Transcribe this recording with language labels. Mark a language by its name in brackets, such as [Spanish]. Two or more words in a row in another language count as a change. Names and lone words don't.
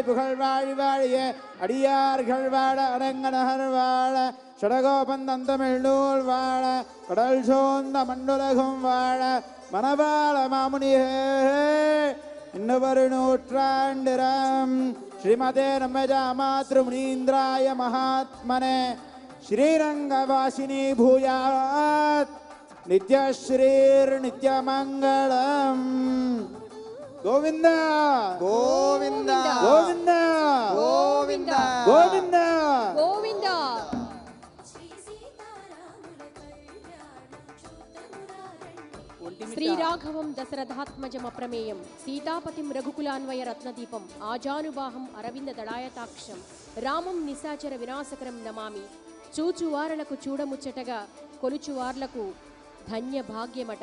[Tamil] புகழ் வாழி வாழிய அடியார்கள் வாழ அரங்கநகர் வாழ சடகோபந்தமிழ் நூல் வாழ கடல் சோந்த மண்ணுலகும் வாழ மணவாள மாமுனியே இன்னொரு நூற்றாண்டிரம் [Sanskrit] श्रीमते रम्यजा मातृमुनीन्द्राय महात्मने श्रीरङ्गवासिने भूयात् नित्यश्रीः नित्यमङ्गलम् [Tamil] கோவிந்த [Telugu] గోవింద [Tamil] கோவிந்த [Telugu] గోవింద [Tamil] கோவிந்த [Sanskrit] గోవింద श्रीराघवं दशरथात्मजमप्रमेयं सीतापतिं रघुकुलान्वय रत्नदीपं आजानुबाहुं अरविन्द दलायताक्षं रामं निशाचर विनाशकरं नमामि [Telugu] చూచువారలకు చూడముచ్చటగా కొలుచువార్లకు ధన్య భాగ్యమట.